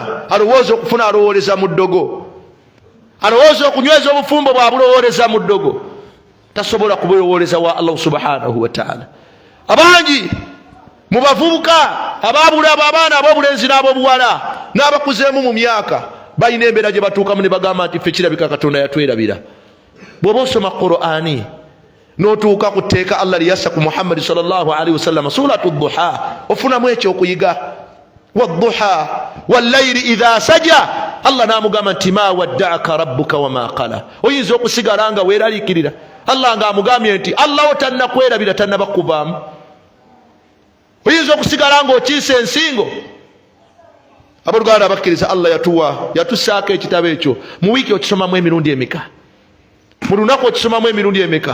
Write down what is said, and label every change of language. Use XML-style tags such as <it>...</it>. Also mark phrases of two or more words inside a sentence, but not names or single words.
<lg>Alowooza okufuna alowooleza mu ddogo, alowooza okunyweza obufumbo bwabulowooleza mu ddogo, tasobola kubulowooleza wa Allah</lg> <ar>سبحانه وتعالى.</ar> <lg>Abangi mu bavubuka abaabula abaana ab'obulenzi n'ab'obuwala n'abakuzeemu mu myaka balina embeera gye batuukamu ne bagamba nti ffe kirabika Katonda yatwerabira. Bw'oba osoma Qur'ani n'otuuka ku tteeka Allah liyassa ku Muhammad</lg> <ar>صلى الله عليه وسلم,</ar> <lg>suratu Duha, ofunamu ekyokuyiga.</lg> <ar>والضحى والليل إذا سجى,</ar> <lg>Allah n'amugamba nti</lg> <ar>ما ودعك ربك وما قلى.</ar> <lg>Oyinza okusigala nga weeraliikirira Allah ng'amugambye nti Allah wo tannakwerabira, tannabakuvaamu. Oyinza okusigala ng'okiise ensingo. Abooluganda abakkiriza, Allah yatussaako ekitabo ekyo. Mu wiiki okisomamu emirundi emeka? Mu lunaku okisomamu emirundi emeka?</lg>